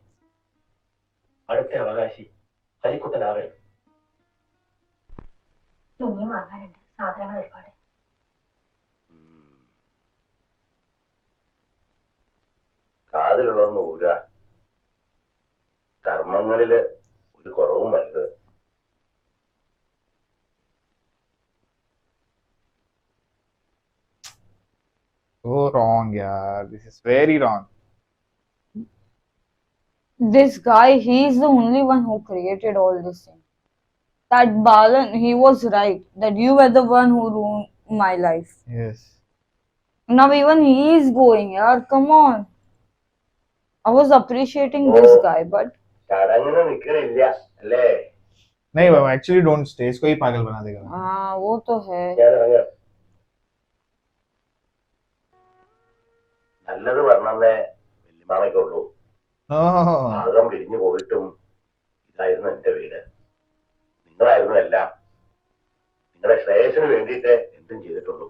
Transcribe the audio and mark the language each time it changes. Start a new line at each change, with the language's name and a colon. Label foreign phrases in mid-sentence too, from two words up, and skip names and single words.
Malayalam: അടുത്ത അവകാശി ഹരിക്കുട്ടനാവരുത്. ഇനിയും വാങ്ങാനുണ്ട് സാധനങ്ങൾ ഒരുപാട്. കാതിലുള്ളതൊന്നും ഊര. കർമ്മങ്ങളില് ഒരു കുറവും വരുത്.
English: So wrong, yeah. This is very wrong. This guy, he's the only one who created all this thing. That Balan, he was right. That you were the one who ruined my life. Yes. Now even he is going, yaar. Come on. I was appreciating this guy, but
Malayalam: ചടങ്ങിന് നിക്കണില്ല അല്ലേ?
Hindi: नहीं बाबा,
English: actually don't stay.
Hindi: इसको ही पागल बना देगा. हाँ वो तो है.
Malayalam: ഞാൻ ഇറങ്ങാം. നല്ലത് പറഞ്ഞേ വല്യമാമയ്ക്കുള്ളൂ.
English: No.
Malayalam: ഭാഗം പിരിഞ്ഞു പോയിട്ടും ഇതായിരുന്നു എന്റെ വീട്. നിങ്ങളായിരുന്നു എല്ലാം. നിങ്ങളുടെ ശ്രേയസിന് വേണ്ടിയിട്ട് എന്തും ചെയ്തിട്ടുള്ളൂ.